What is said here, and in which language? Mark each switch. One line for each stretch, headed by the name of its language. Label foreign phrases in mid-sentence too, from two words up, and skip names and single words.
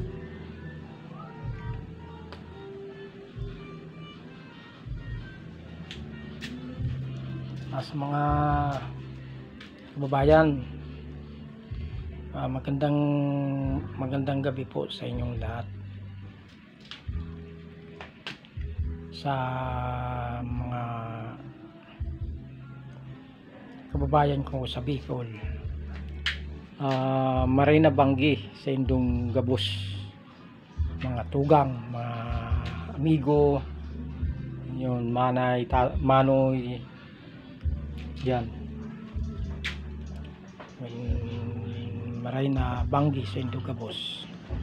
Filipino: Sa mga kababayan, magandang gabi po sa inyong lahat.
Bikol: Sa mga kababayan ko sa Bicol, maray na banggi sa indong gabos, mga tugang, mga amigo, yun, manay, manoy, yan. Maray na banggi sa indong gabos.